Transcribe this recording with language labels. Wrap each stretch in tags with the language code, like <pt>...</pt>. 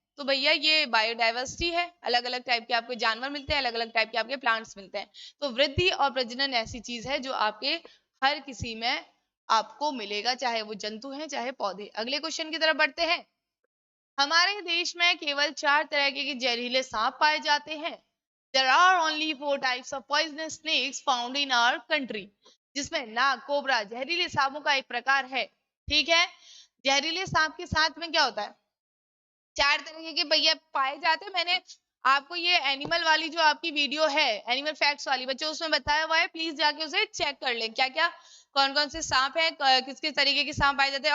<hi>तो भैया ये बायोडाइवर्सिटी है, अलग अलग टाइप के आपके जानवर मिलते हैं, अलग अलग टाइप के आपके प्लांट्स मिलते हैं। तो वृद्धि और प्रजनन ऐसी चीज है जो आपके हर किसी में आपको मिलेगा, चाहे वो जंतु हैं चाहे पौधे। अगले क्वेश्चन की तरफ बढ़ते हैं। हमारे देश में केवल 4 तरह के जहरीले सांप पाए जाते हैं।</hi> <en>There are only 4 types of poisonous snakes found in our country.</en> <hi>जिसमें नाग, कोबरा जहरीले सांपों का एक प्रकार है, ठीक है। जहरीले सांप के साथ में क्या होता है, 4 तरीके के भैया पाए जाते हैं। मैंने आपको ये एनिमल वाली जो आपकी वीडियो है, एनिमल फैक्ट्स वाली, बच्चों उसमें बताया हुआ है, प्लीज जाके उसे चेक कर लें, क्या क्या कौन कौन से सांप है, किस किस तरीके के सांप पाए जाते हैं।</hi>